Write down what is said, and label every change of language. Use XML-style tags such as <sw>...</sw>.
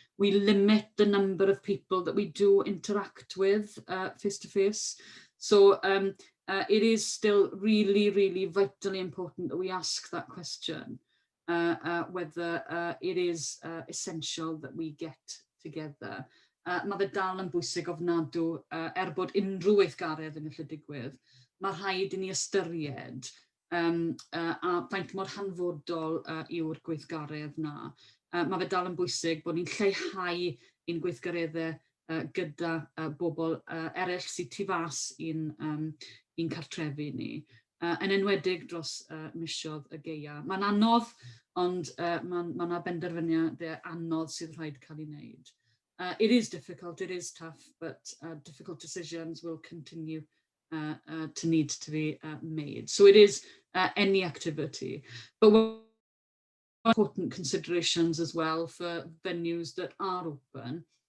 <en>We limit the number of people that we do interact with face to face. So it is still really, really vitally important that we ask that question, whether it is essential that we get together.</en> <cy>Mae fe dal yn bwysig ofnadw, bod unrhyw weithgaredd yn gallu digwydd, mae rhaid i ni ystyried a faint mor hanfodol yw'r gweithgaredd na. Mae fe dal yn bwysig bod ni'n lleihau ein gweithgareddau gyda bobl eraill sydd tu fas i'n cartrefi ni, yn enwedig dros misoedd y gaea. Mae'n anodd, ond mae yna benderfyniadau anodd sydd rhaid cael ei wneud.</cy> <en>It is difficult, it is tough, but difficult decisions will continue to need to be made. So it is any activity. But important considerations as well for venues that are open.</en>